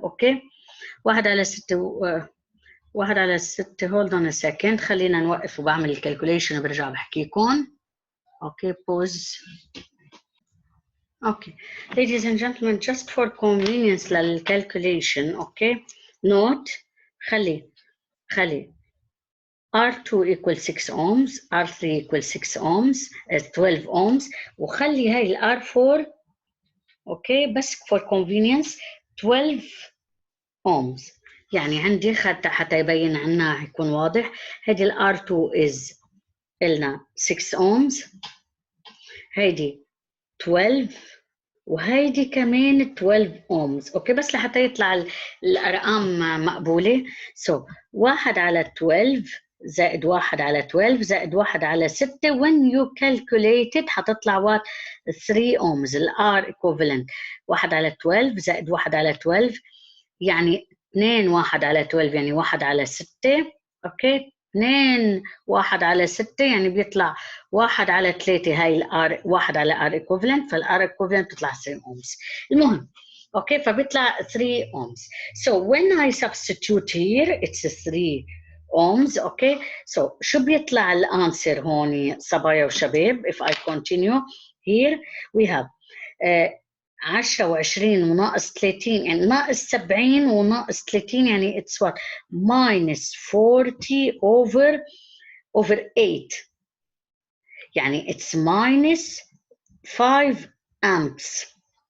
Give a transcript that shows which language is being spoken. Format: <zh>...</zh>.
<ar>اوكي 1 على 6 1 على 6</ar> <en>hold on a second</en> <ar>خلينا نوقف وبعمل الكالكوليشن وبرجع بحكيكم.</ar> <en>Okay pause. Okay, ladies and gentlemen, just for convenience للcalculation, okay, note خلي R2 equals 6 ohms, R3 equals 6 ohms, 12 ohms,</en> <ar>وخلي هاي</ar> <en>R4, okay, بس for convenience 12 ohms.</en> <ar>يعني عندي حتى يبين عنا يكون واضح هيدي R2 is قلنا 6 ohms, هيدي 12 وهيدي كمان 12 ohms. اوكي بس لحتى يطلع الارقام مقبوله.</ar> <en>so 1</en> <ar>على 12 زائد 1 على 12 زائد 1 على 6</ar> <en>when you calculate it حتطلع what 3 ohms.</en> <ar>الار equivalent 1 على 12 زائد 1 على 12 يعني 2 1 على 12 يعني 1 على 6. اوكي 2 1 على 6 يعني بيطلع 1 على 3 هاي الار 1 على ار equivalent فالار equivalent بتطلع 3 ohms. المهم اوكي فبيطلع 3 ohms.</ar> <en>so when I substitute here it's 3 ohms. Okay so</en> <ar>شو بيطلع الانسر هون صبايا وشباب</ar> <en>if I continue here we have 10</en> <ar>و20 وناقص 30 يعني</ar> <en>ناقص 70 وناقص 30 يعني it's what minus 40 over 8 يعني it's minus 5 amps.</en>